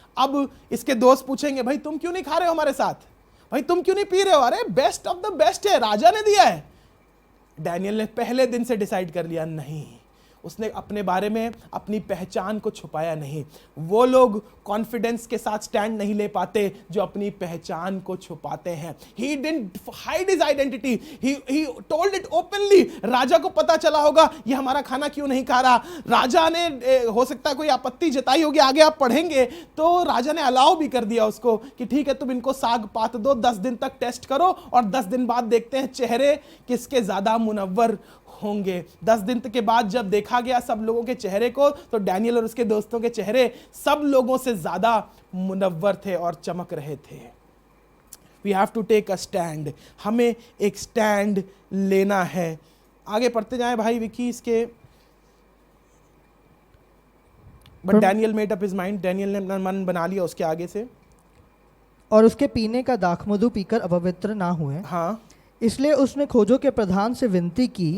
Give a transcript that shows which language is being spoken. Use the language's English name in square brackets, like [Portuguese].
[Hindi] अब इसके दोस्त पूछेंगे, भाई तुम क्यों नहीं खा रहे हो हमारे साथ, भाई तुम क्यों नहीं पी रहे हो? अरे बेस्ट ऑफ द बेस्ट है, राजा ने दिया है। डैनियल ने पहले दिन से डिसाइड कर लिया, नहीं, उसने अपने बारे में अपनी पहचान को छुपाया नहीं। वो लोग कॉन्फिडेंस के साथ स्टैंड नहीं ले पाते जो अपनी पहचान को छुपाते हैं। [English] He didn't hide his identity, he told it openly। [Hindi] राजा को पता चला होगा ये हमारा खाना क्यों नहीं खा रहा। राजा ने हो सकता है कोई आपत्ति जताई होगी, आगे आप पढ़ेंगे तो राजा ने अलाउ भी कर दिया उसको कि ठीक है, तुम इनको साग पात दो, 10 दिन तक टेस्ट करो और 10 दिन बाद देखते हैं चेहरे किसके ज्यादा मुनव्वर होंगे। 10 दिन के बाद जब देखा गया सब लोगों के चेहरे को, तो डैनियल और उसके दोस्तों के चेहरे सब लोगों से ज्यादा मुनव्वर थे और चमक रहे थे। [English] We have to take a stand। [Hindi] हमें एक स्टैंड लेना है। आगे पढ़ते जाएं भाई विकी इसके। [English] but Daniel made up his mind, [Hindi] Daniel ने अपना मन बना लिया उसके आगे से। और उसके पीने का दाखमधु पीकर अपवित्र ना हुए, हाँ, इसलिए उसने खोजों के प्रधान से विनती की